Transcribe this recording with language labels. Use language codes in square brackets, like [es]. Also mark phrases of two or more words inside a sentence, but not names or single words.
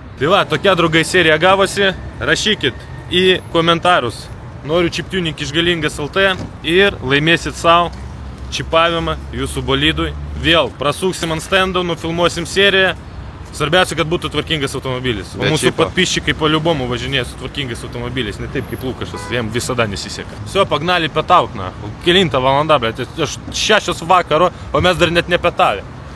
[lt] Tai va, tokia draugai serija gavosi, rašykit į komentarus, noriu chiptuning iš Galingas LT ir laimėsit savo čipavimą jūsų bolidui. Vėl prasuksim ant stendo, nufilmuosim seriją. Svarbiausia, kad būtų tvarkingas automobilis. O mūsų [ru] подписчиkai по-любому [lt] važinėja su tvarkingais automobiliais, ne taip kaip Lukašas, jiem visada nesiseka. [ru] Все, погнали петаут, на. [lt] Келинта valanda, блядь, 6 vakaro, o mes dar net nepetavę.